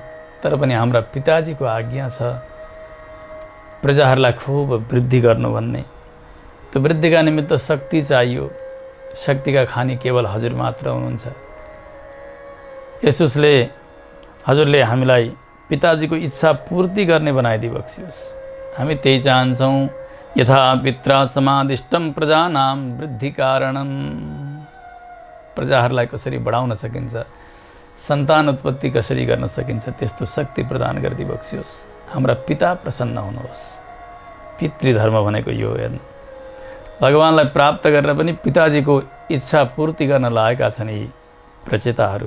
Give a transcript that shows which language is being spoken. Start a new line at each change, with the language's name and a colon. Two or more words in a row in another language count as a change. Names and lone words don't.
Nepali: तर पनि हाम्रा पिताजीको आज्ञा छ प्रजाहरूलाई खूब वृद्धि गर्नु भन्ने। त्यो वृद्धिका निमित्त शक्ति चाहियो। शक्तिका खानी केवल हजुर मात्र हुनुहुन्छ। यसुसले हजुरले हामीलाई पिताजीको इच्छा पूर्ति गर्ने बनाइदिई बक्सियोस्। हामी त्यही चाहन्छौँ।
Sanskrit: यथा पित्रा समादिष्टम प्रजानां वृद्धि कारणम।
Nepali: प्रजाहरूलाई कसरी बढाउन सकिन्छ, सन्तान उत्पत्ति कसरी गर्न सकिन्छ, त्यस्तो शक्ति प्रदान गरिदिई बक्सियोस्। हाम्रा पिता प्रसन्न हुनुहोस्। पितृधर्म भनेको यो हेर्नु। भगवानलाई प्राप्त गरेर पनि पिताजीको इच्छा पूर्ति गर्न लागेका छन् यी प्रचेताहरू।